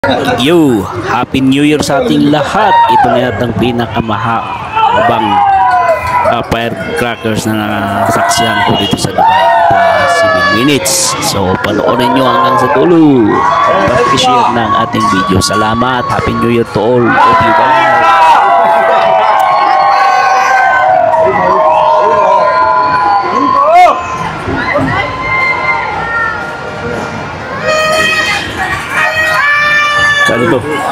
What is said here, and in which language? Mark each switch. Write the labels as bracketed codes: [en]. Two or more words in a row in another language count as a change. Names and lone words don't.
[tl] Yo, [en] Happy New Year [tl] sa ating lahat. Ito na yatang pinakamahabang firecrackers na nasaksihan ko dito sa Dubai. [en] 7 minutes. [tl] So, panoorin nyo hanggang sa dulo. Pag-share ng ating video. Salamat. [en] Happy New Year to all of you guys. [tl] Saan ito?